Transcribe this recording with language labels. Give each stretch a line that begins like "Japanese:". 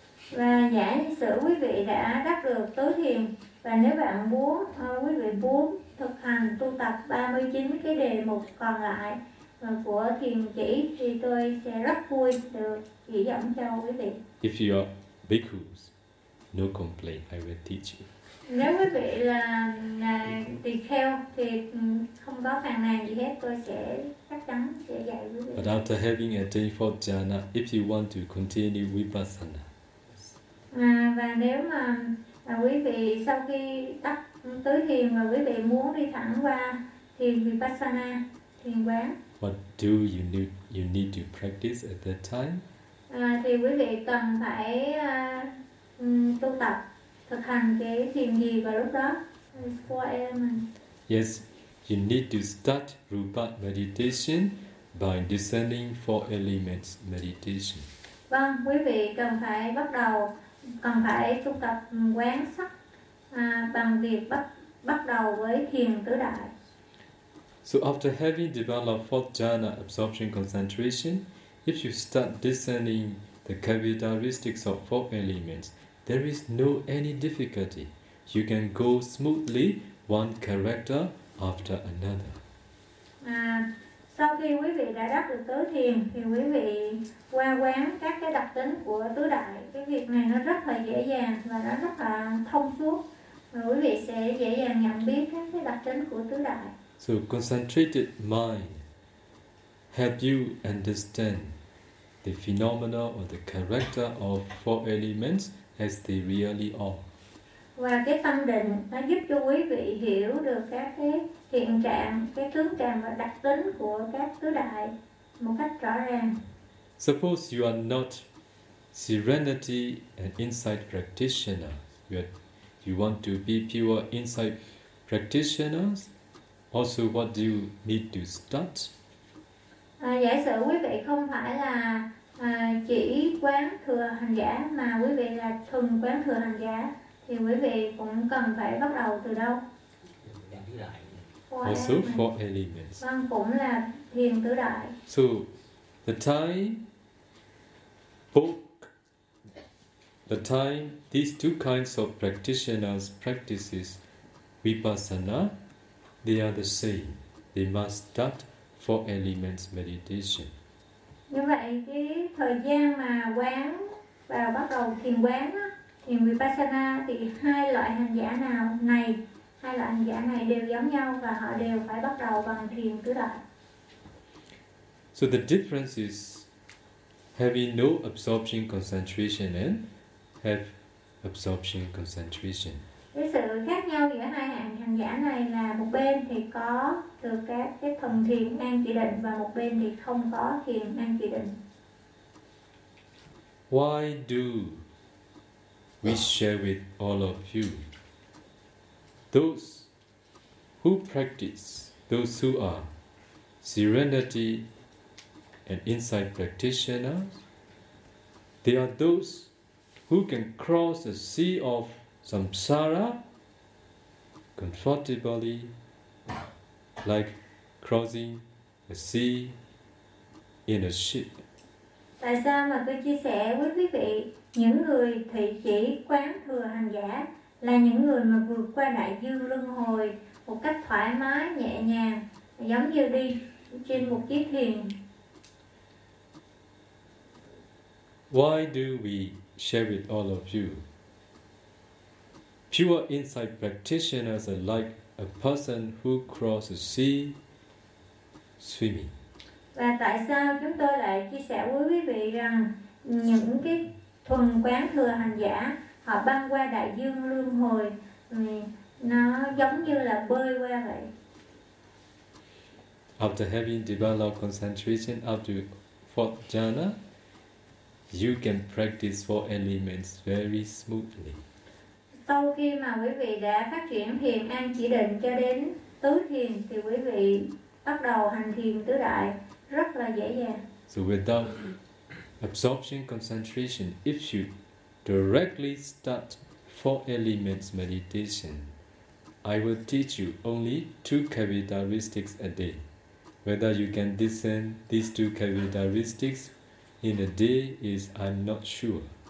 Vietnamese: Và giả sử quý vị đã đắc được tứ thiền và nếu bạn muốn quý vị muốn thực hành tu tập 39 cái đề mục còn lại của thiền chỉ, thì tôi sẽ rất vui được chỉ dẫn cho quý vị.
English: If you are bhikkhus, no complaint, I will teach you.
Vietnamese: Nếu quý vị là tỳ kheo thì không có phàn nàn gì hết, tôi sẽ chắc chắn sẽ dạy quý vị.
English: But after having attained fourth jhana, if you want to continue vipassana.
Vietnamese: Và nếu mà quý vị sau khi đắc tứ thiền mà quý vị muốn đi thẳng qua thiền vipassana, thiền quán.
English: What do you need to practice at that time?
Vietnamese: Thì quý vị cần phải tu tập. Thực hành cái thiền gì vào lúc đó?
English: Four elements. Yes, you need to start rupa meditation by descending four elements meditation.
Vietnamese: Vâng, quý vị cần phải bắt đầu, cần phải tu tập quán sắc bằng việc bắt đầu với thiền tứ đại.
English: So after having developed fourth jhana absorption concentration, if you start descending the characteristics of four elements, there is no any difficulty. You can go smoothly one character after another.
Vietnamese: Sau khi quý vị đã đắc được tứ thiền, thì quý vị qua quán các cái đặc tính của tứ đại. Cái việc này nó rất là dễ dàng và nó rất là thông suốt. Và quý vị sẽ dễ dàng nhận biết các cái đặc tính của tứ đại.
English: So concentrated mind help you understand the phenomena or the character of four elements as they really are.
Vietnamese: Và cái tâm định nó giúp cho quý vị hiểu được các cái hiện trạng, cái tướng trạng và đặc tính của các tứ đại một cách rõ ràng.
English: Suppose you are not serenity and insight practitioner. You want to be pure insight practitioners. Also, what do you need to start?
Vietnamese: Giả sử quý vị không phải là chỉ quán thừa hành giả mà quý vị là thuần quán thừa hành giả, thì quý vị cũng cần phải bắt đầu từ đâu?
English: Four also elements. Four elements.
Vietnamese: Vâng, cũng là thiền tứ đại.
English: So, the time, book, the time, these two kinds of practitioners practices vipassana, they are the same. They must start four elements meditation.
Vietnamese: Như vậy cái thời gian mà quán và bắt đầu thiền quán á, thiền vipassana, thì hai loại hành giả nào này, hai loại hành giả này đều giống nhau và họ đều phải bắt đầu bằng thiền tứ đại.
English: So the difference is having no absorption concentration and have absorption concentration.
Vietnamese: Cái sự khác nhau giữa hai hạng hành giả này là một bên thì có được các cái thần thiền năng chỉ định và một bên thì không có thiền năng chỉ định.
English: Why do we share with all of you? Those who practice, those who are serenity and insight practitioners, they are those who can cross the sea of samsara comfortably, like crossing a sea in a ship.
Vietnamese: Tại sao mà tôi chia sẻ với quý vị, những người thị chỉ quán thừa hành giả là những người mà vượt qua đại dương luân hồi một cách thoải mái, nhẹ nhàng, giống như đi trên một chiếc thuyền.
English: Why do we share with all of you? Pure insight practitioners are like a person who crosses the sea swimming.
Vietnamese: Và tại sao chúng tôi lại chia sẻ với quý vị rằng những cái thuần quán thừa hành giả họ băng qua đại dương luân hồi nó giống như là bơi qua vậy?
English: After having developed concentration up to fourth jhana, you can practice four elements very smoothly.
Vietnamese: Sau khi mà quý vị đã phát triển thiền an chỉ định cho đến tứ thiền thì quý vị bắt đầu hành thiền tứ đại rất là dễ dàng.
English: So without absorption concentration, if you directly start four elements meditation, I will teach you only two characteristics a day. Whether you can discern these two characteristics in a day is I'm not sure.